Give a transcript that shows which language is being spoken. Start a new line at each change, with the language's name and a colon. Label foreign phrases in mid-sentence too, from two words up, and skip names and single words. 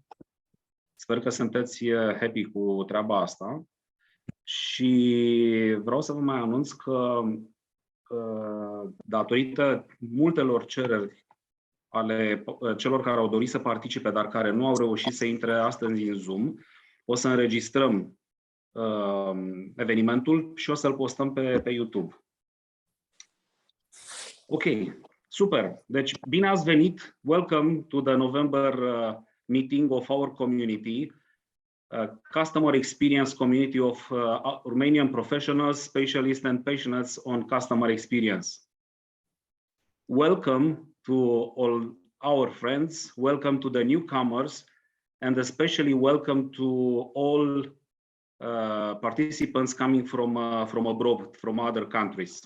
Romanian: Sper că sunteți happy cu treaba asta și vreau să vă mai anunț că datorită multelor cereri ale celor care au dorit să participe, dar care nu au reușit să intre astăzi în Zoom, o să înregistrăm evenimentul și o să-l postăm pe YouTube. Ok, super. Deci, bine ați venit.
English: Welcome to the November meeting of our community, customer experience community of Romanian professionals, specialists and passionates on customer experience. Welcome to all our friends, welcome to the newcomers, and especially welcome to all participants coming from abroad, from other countries.